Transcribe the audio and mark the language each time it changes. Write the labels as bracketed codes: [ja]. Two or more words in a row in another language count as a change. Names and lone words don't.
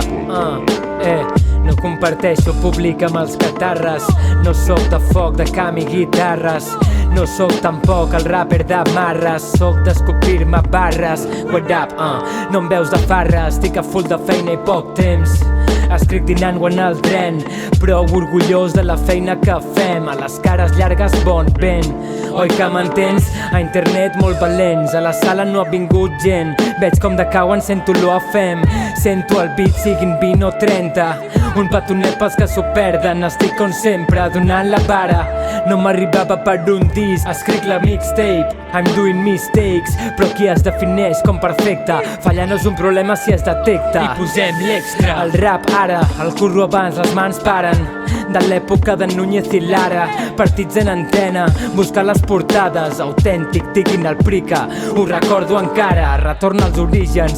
[ca] No comparteixo públic amb els catarres. No sóc de foc, de cam i guitarres. No sóc tampoc el rapper de marres. Sóc d'escopir-me barres. [en] What up, [ca] no em veus de farra. Estic a full de feina i poc temps. Escric dinant o en el tren, prou orgullós de la feina que fem. A les cares llargues bon vent. Oi que m'entens? A internet molt valents. A la sala no ha vingut gent. Veig com decauen, sento l'olor a fem. Sento el beat, siguin 20 o 30. Un petonet pels que s'ho perden. Estic com sempre, donant la vara. No m'arribava per un disc. Escric la mixtape, [en] I'm doing mistakes. [ca] Però qui es defineix com perfecte? Fallar no és un problema si es detecta. I posem l'extra. El rap ara, el curro abans, les mans paren. De l'època de Núñez i Lara. Partits en antena, buscar les portades. Autèntic, diguin el Prica. Ho recordo encara, retorna als orígens.